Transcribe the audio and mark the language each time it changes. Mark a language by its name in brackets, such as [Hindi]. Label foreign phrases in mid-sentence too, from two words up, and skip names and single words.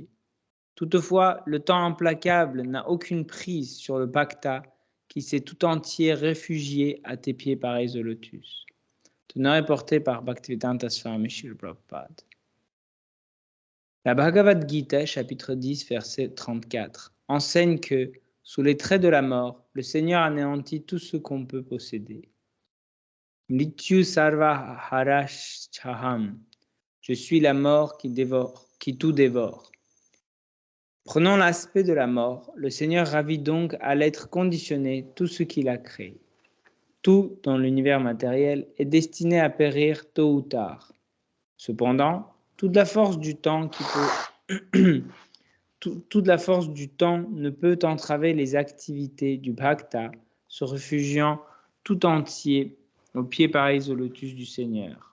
[French] Toutefois, le temps implacable n'a aucune prise sur le Bhakta qui s'est tout entier réfugié à tes pieds pareils au lotus. Teneur est porté par Bhaktivedanta Swami Srila Prabhupada. La Bhagavad Gita, chapitre 10, verset 34, enseigne que, sous les traits de la mort, le Seigneur anéantit tout ce qu'on peut posséder. [Sanskrit] Mrityu sarva harashchaham. [French] Je suis la mort qui tout dévore. Prenant l'aspect de la mort, le Seigneur ravit donc à l'être conditionné tout ce qu'il a créé. Tout dans l'univers matériel est destiné à périr tôt ou tard. Cependant, toute la force du temps toute la force du temps ne peut entraver les activités du Bhakta, se réfugiant tout entier aux pieds pareils au lotus du Seigneur.